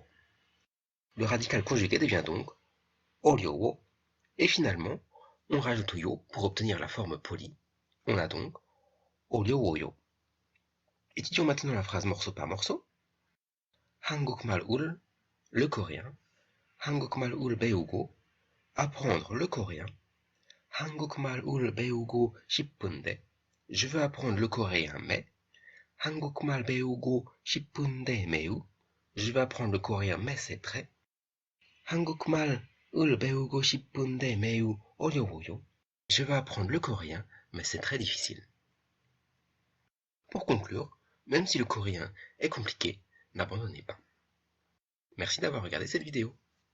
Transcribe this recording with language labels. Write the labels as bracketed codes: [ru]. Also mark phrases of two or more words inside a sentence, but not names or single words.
[fr] Le radical conjugué devient donc 어려워, et finalement, on rajoute yo pour obtenir la forme polie. On a donc 어려워요. Étudions maintenant la phrase morceau par morceau. 한국말을, le coréen. [ko] 한국말을 배우고, [fr] apprendre le coréen. [ko] 한국말을 배우고 싶은데, [fr] je veux apprendre le coréen mais. [ko] 한국말 배우고 싶은데 매우, [fr] je veux apprendre le coréen mais c'est très. [ko] 한국말을 배우고 싶은데 매우 어려워요. [fr] Je veux apprendre le coréen, mais c'est très difficile. Pour conclure, même si le coréen est compliqué, n'abandonnez pas. Merci d'avoir regardé cette vidéo.